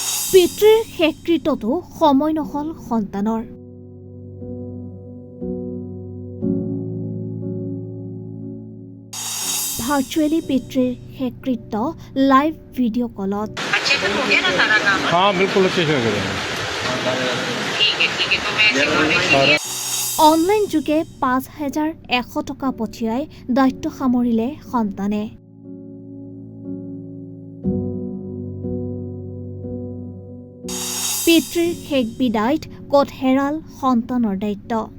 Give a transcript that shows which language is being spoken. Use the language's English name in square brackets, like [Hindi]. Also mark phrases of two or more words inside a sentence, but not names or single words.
[Assamese] পিতৃৰ শেষকৃত্যতো সময় নহল সন্তানৰ। ভাৰ্চুৱেলি পিতৃৰ শেষকৃত্য লাইভ ভিডিঅ' কলত। [Hindi] अच्छे से हो गया ना सारा काम? हाँ बिल्कुल अच्छे से हो गया। ठीक है तो मैं सिक्योरिटी [Assamese] অনলাইন যোগে ৫,১০০ টকা পঠিয়াই দায়িত্ব সামৰিলে সন্তানে। পিতৃৰ শেষ বিদায়ত ক'ত হেৰাল সন্তানৰ দায়িত্ব।